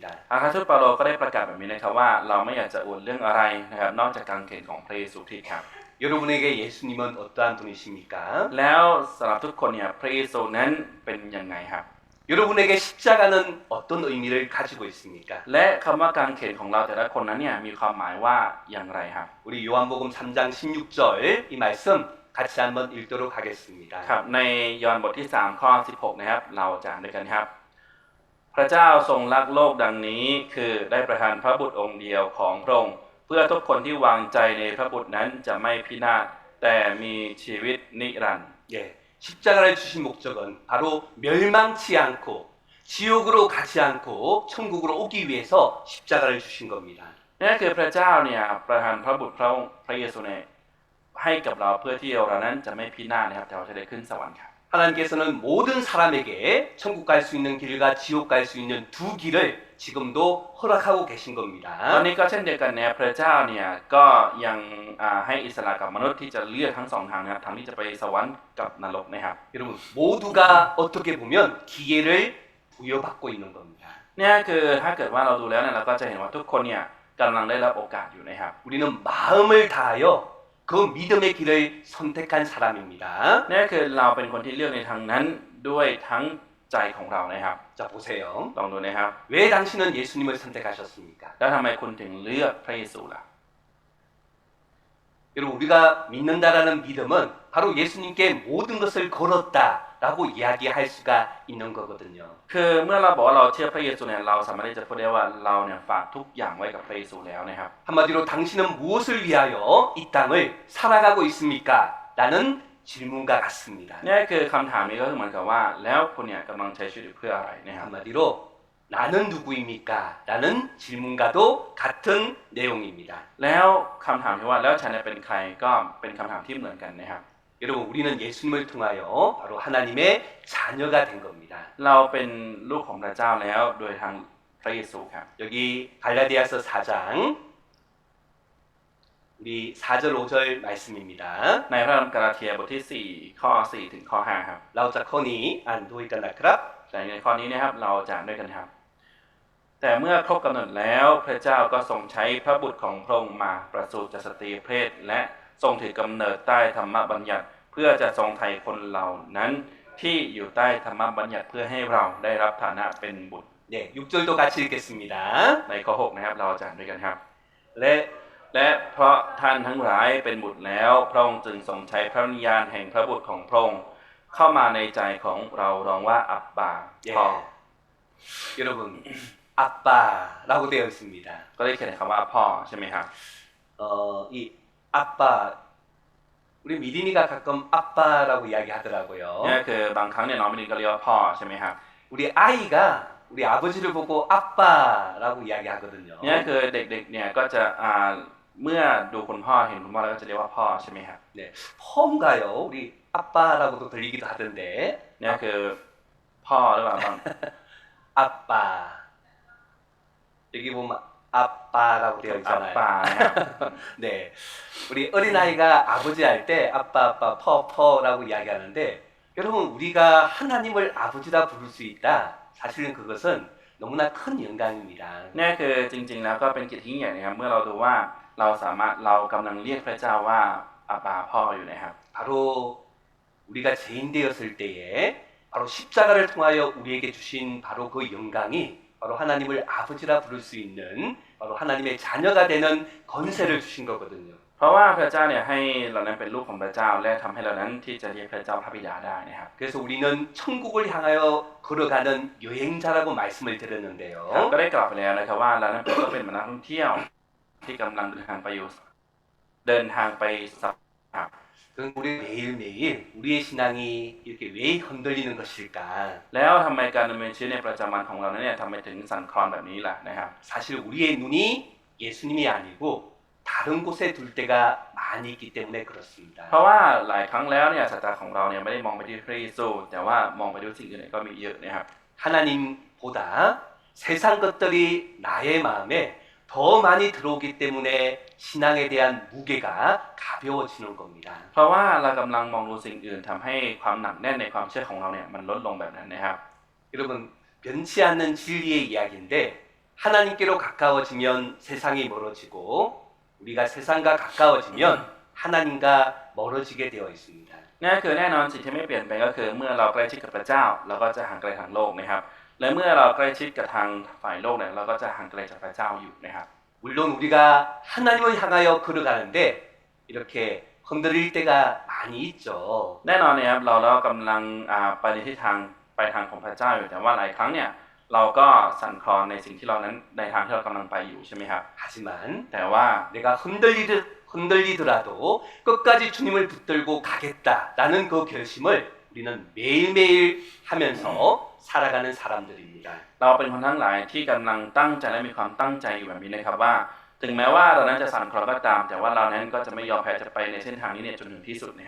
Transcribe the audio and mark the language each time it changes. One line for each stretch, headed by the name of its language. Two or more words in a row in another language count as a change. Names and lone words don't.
Thai: อาคาทูตเปาโลก็ได้ประกาศแบบนี้นะครับว่าเราไม่อยากจะอวดเรื่องอะไรนะครับนอกจากกางเขนของพระเยซูคริสต์ครับ
Korean: 여러분에게 예수님은 어떠한 분이십니까?
Thai: แล้วสำหรับทุกคนเนี่ยพระเยซูนั้นเป็นยังไงครับ
Korean: 여러분에게 십자가는 어떤 의미를 가지고 있습니까?
Thai: และคำว่ากางเขนของเราแต่ละคนนั้นเนี่ยมีความหมายว่าอย่างไรครับ
Korean: 우리 요한복음 3장 16절 이 말씀 같이 한번 읽도록 하겠습니다.
Thai: ครับในยอห์นบทที่3ข้อ16นะครับเราจะอ่านด้วยกันครับพระเจ้าทรงรักโลกดังนี้คือได้ประทานพระบุตรองค์เดียวของพระองค์เพื่อทุกคนที่วางใจในพระบุตรนั้นจะไม่พินาศแต่มีชีวิตนิรันดร์
Korean: 예, 십자가를 주신 목적은 바로 멸망치 않고 지옥으로 가지 않고 천국으로 오기 위해서 십자가를 주신 겁니다.
Thai: นั่นคือพระเจ้าเนี่ยประทานพระบุตรพระเยซูเนี่ยให้กับเราเพื่อที่เรานั้นจะไม่พินาศนะครับแต่เราจะได้ขึ้นสวรรค์ครับ
Korean: 하나님께서는 모든 사람에게 천국 갈 수 있는 길과 지옥 갈 수 있는 두 길을 지금도 허락하고 계신
Thai: ตอน
Korean: 겁니다.
Thai: นี้ก็เช่นเดียวกันนะครับพระเจ้าเนี่ยก็ยังให้อิสระกับมนุษย์ที่จะเลือกทั้งสองทางนะครับทางที่จะไปสวรรค์กับนรกนะครับ
Korean: 여러분 모두가 어떻게 보면 기회를 부여받고 있는 겁니다.
Thai: เนี่ยคือถ้าเกิดว่าเราดูแล้วเนี่ยเราก็จะเห็นว่าทุกคนเนี่ยกำลังได้รับโอกาสอยู่นะครับ
Korean: 우리는 마음을 다하여 그 믿음의 길을 선택한 사람입니다.
Thai: นี่คือเราเป็นคนที่เลือกในทางนั้นด้วยทั้งใจของเรานะครับ
Korean: 자 보세요.
Thai: ลองดูนะครับ
Korean: 왜 당신은 예수님을 선택하셨습니까?
Thai: แล้วทำไมคุณถึงเลือกพระเยซูล่ะ
Korean: 여러분 우리가 믿는다라는 믿음은 바로 예수님께 모든 것을 걸었다라고 이야기할 수가 있는 거거든요.
Thai: คือเมื่อเราบอกว่าเราเชื่อพระเยซูเนี่ยเราสามารถที่จะพูดได้ว่าเราเนี่ยฝากทุกอย่างไว้กับพระเยซูแล้วนะครับ
Korean: 한마디로 당신은 무엇을 위하여 이 땅을 살아가고 있습니까? 라는 질문과 같습니다.
Thai: นี่คือคำถามนี้ก็คือเหมือนกับว่าแล้วคุณเนี่ยกำลังใช้ชีวิตเพื่ออะไรนะครับ
Korean: 한마디로 나는 누구입니까? 라는 질문과도 같은 내용입니다.
Thai: แล้วคำถามที่ว่าแล้วฉันเนี่ยเป็นใครก็เป็นคำถามที่เหมือนกันนะครับ
Korean: 여러분 우리는 예수님을 통하여 바로 하나님의 자녀가 된 겁니다.
Thai: เราเป็นลูกของพระเจ้าแล้วโดยทางพระเยซูครับ
Korean: 여기 갈라디아서 4장 우리 4절 5절 말씀입니다.
Thai: ในพระธรรมกาลาเทียบทที่4ข้อ4ถึงข้อ5ครับ 라우자 커니 안 도이까 나크랍 แต่ในข้อนี้นะครับเราจะอ่านด้วยกันครับ แต่เมื่อครบกำหนดแล้วพระเจ้าก็ทรงใช้พระบุตรของพระองค์มาประสูติจากสตรีเพศและทรงถือกำเนิดใต้ธรรมบัญญัติเพื่อจะทรงไถ่คนเหล่านั้นที่อยู่ใต้ธรรมบัญญัติเพื่อให้เราได้รับฐานะเป็นบุตร
Korean: 네, 6절도 같이 읽겠습니다.
Thai: ในข้อ6นะครับเราจะอ่านด้วยกันครับ
Korean: 네,
Thai: และเพราะท่านทั้งหลายเป็นบุตรแล้วพระองค์จึงทรงใช้พระวิญญาณแห่งพระบุตรของพระองค์เข้ามาในใจของเราร้องว่าอับบา
Korean: 예.
Thai: พ่อ
Korean: 여러분 아빠라고 되어 있습니다.
Thai: ก็ได้เขียนคำว่าพ่อใช่ไหมครับ
Korean: 이 아빠 우리 미린이가 가끔 아빠라고 이야기하더라고요.
Thai: นี่คือบางครั้งเนี่ยน้องมิลินก็เรียกว่าพ่อใช่ไหมครับ
Korean: 우리 아이가 우리 아버지를 보고 아빠라고 이야기하거든요.
Thai: นี่คือเด็กๆเนี่ยก็จะเมื่อดูคุณพ่อเห็นคุณพ่อแล้วก็จะเรียกว่าพ่อใช่ไหมครับ
Korean: 네, 펌가요. 우리 아빠라고도 들리기도 하던데.
Thai: นี่คือพ่อหรือเปล่าบาง
Korean: 아빠. 여기 보면 아빠라고 되어
Thai: อับ
Korean: 있잖아요.
Thai: ปานะครับ
Korean: 네, 우리 어린아이가 아버지 할 때 아빠 아빠 퍼퍼라고 이야기하는데 여러분 우리가 하나님을 아버지라 부를 수 있다. 사실은 그것은 너무나 큰 영광입니다.
Thai: นี่คือจริงๆแล้วก็เป็นเกียรติที่ยิ่งใหญ่นะครับเมื่อเราดูว่าเรากำลังเรียกพระเจ้าว่าอับบาพ่ออยู่นะครับ
Korean: 바로 우리가 죄인 되었을 때에 바로 십자가를 통하여 우리에게 주신 바로 그 영광이 바로 하나님을 아버지라 부를 수 있는 바로 하나님의 자녀가 되는 건세를 주신 거거든요.
Thai: เพราะว่าพระเจ้าเนี่ยให้เรานั้นเป็นลูกของพระเจ้าและทำให้เรานั้นที่จะเรียกพระเจ้าพระบิดาได้นะครับ
Korean: 그래서 우리는 천국을 향하여 걸어가는 여행자라고 말씀을
Thai: ครับ
Korean: 드렸는데요.
Thai: ก็ได้กล่าวไปแล้วนะครับว่าเรานั้นก็เป็นนักท่องเที่ยวที่กำลังเดินทางไปสัมผัส
Korean: 그럼 우리 매일매일 우리의 신앙이 이렇게 왜 흔들리는 것일까?
Thai: แล้วทำไมการดำเนินชีวิตในประจำวันของเรานั้นเนี่ยทำไมถึงสั่นคลอนแบบนี้ล่ะนะครับ
Korean: 사실 우리의 눈이 예수님이 아니고 다른 곳에 둘 때가 많이 있기 때문에 그렇습니다.
Thai: เพราะว่าหลายครั้งแล้วเนี่ยสายตาของเราเนี่ยไม่ได้มองไปที่พระเยซูแต่ว่ามองไปที่สิ่งอื่นก็มีเยอะนะครับ
Korean: 하나님보다 세상 것들이 나의 마음에 더 많이 들어오기 때문에 신앙에 대한 무게가 가벼워지는 겁니다.
Thai: เพราะว่าเรากำลังมองดูสิ่งอื่นทำให้ความหนักแน่นในความเชื่อของเราเนี่ยมันลดลงแบบนั้นนะครับ
Korean: 여러분 변치 않는 진리의 이야기인데 하나님께로 가까워지면 세상이 멀어지고 우리가 세상과 가까워지면 하나님과 멀어지게 되어 있습니다.
Thai: นั่นคือแน่นอนสิ่งที่ไม่เปลี่ยนไปก็คือเมื่อเราใกล้ชิดกับพระเจ้าเราก็จะห่างไกลทางโลกนะครับและเมื่อเราใกล้ชิดกับทางฝ่ายโลกเนี่ยเราก็จะห่างไกลจากพระเจ้าอยู่นะครับ
Korean: 물론 우리가 하나님을 향하여 걸어가는데 이렇게 흔들릴 때가 많이 있죠.
Thai: แน่นอนนะครับเรากำลังไปในทิศทางไปทางของพระเจ้าอยู่แต่ว่าหลายครั้งเนี่ยเราก็สั่นคลอนในสิ่งที่เรานั้นในทางที่เรากำลังไปอยู่ใช่ไหมครับ
Korean: 하지만
Thai: แต่ว่า
Korean: 내가 흔들리더라도 끝까지 주님을 붙들고 가겠다라는 그 결심을 우리는 매일매일 하면서 살아가는 사람들입니다.
Thai: เราเป็นคนทั้งหลายที่กำลังตั้งใจและมีความตั้งใจอยู่แบบนี้นะครับว่าถึงแม้ว่าเรานั้นจะสั่นคลอนก็ตามแต่ว่าเรานั้นก็จะไม่ยอมแพ้จะไปในเส้นทางนี้เนี่ยจนถึงที่สุดนะครับ